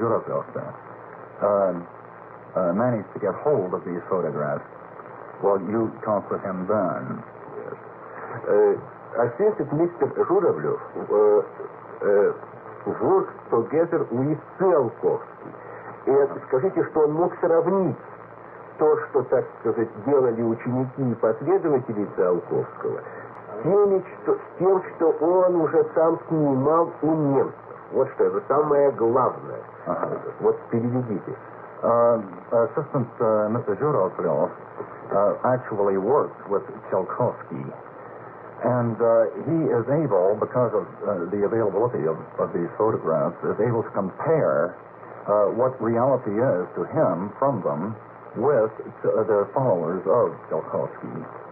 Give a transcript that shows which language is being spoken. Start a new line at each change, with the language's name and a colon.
English: Журавлев managed to get hold of these photographs. Well, you talked with him then. Assistant Mr. Журавлев worked together with Циолковский.
Russian: И скажите, что он мог сравнить то, что, так сказать, делали ученики и последователи Циолковского, с тем, что он уже сам снимал у немцев. Вот что, это самое главное. Вот переведите.
English: Assistant Mr. Zhuravlev actually worked with Tsiolkovsky, and he is able, because of the availability of these photographs, is able to compare what reality is to him from them with the followers of Tsiolkovsky.